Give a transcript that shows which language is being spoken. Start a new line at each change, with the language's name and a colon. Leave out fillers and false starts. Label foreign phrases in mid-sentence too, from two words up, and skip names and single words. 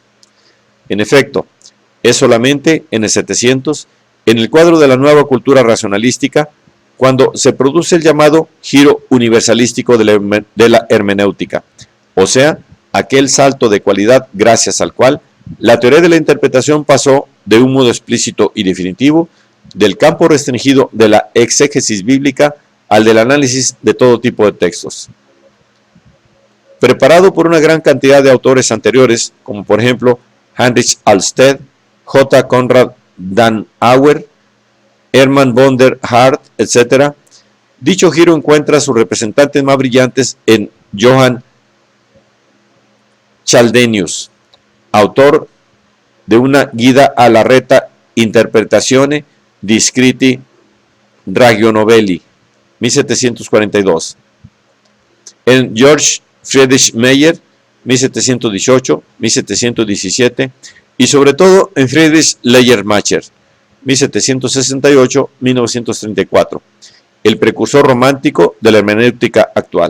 Spanish: En efecto, es solamente en el 700, en el cuadro de la nueva cultura racionalística, cuando se produce el llamado giro universalístico de la hermenéutica, o sea, aquel salto de cualidad gracias al cual la teoría de la interpretación pasó de un modo explícito y definitivo del campo restringido de la exégesis bíblica al del análisis de todo tipo de textos. Preparado por una gran cantidad de autores anteriores, como por ejemplo Heinrich Alsted, J. Konrad Dannauer, Hermann von der Hart, etc., dicho giro encuentra sus representantes más brillantes en Johann Chaldenius, autor de una guida alla retta interpretazione di scritti ragionoveli, 1742. En George Friedrich Meyer, 1718-1717, y sobre todo en Friedrich Schleiermacher, 1768-1934, el precursor romántico de la hermenéutica actual.